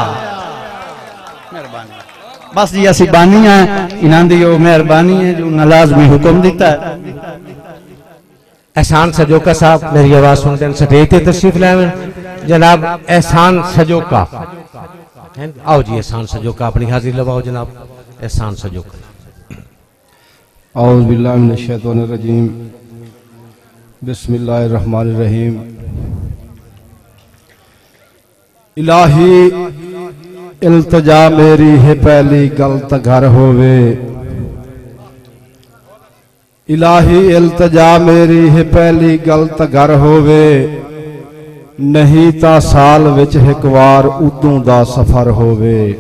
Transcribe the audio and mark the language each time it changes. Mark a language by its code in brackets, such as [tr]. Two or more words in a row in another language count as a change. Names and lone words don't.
[pa] مہربانی بس جی اسی بانی ہے انہاں دی او مہربانی ہے جو لازمی حکم دتا ہے. [ur] احسان سجوکا صاحب میری آواز سنتے ہیں سٹیج پہ تشریف لائے جناب. [pa] احسان سجوکا آؤ جی. احسان سجوکا اپنی حاضری لواؤ جناب. एहसान सजोका। [ar] أعوذ بالله من الشيطان الرجيم بسم الله الرحمن الرحيم. [pa] الٰہی التجا میری ہے پہلی غلط گھر ہووے. الٰہی التجا میری ہے پہلی غلط گھر ہووے نہیں تا سال وچ اک وار اودوں دا سفر ہووے.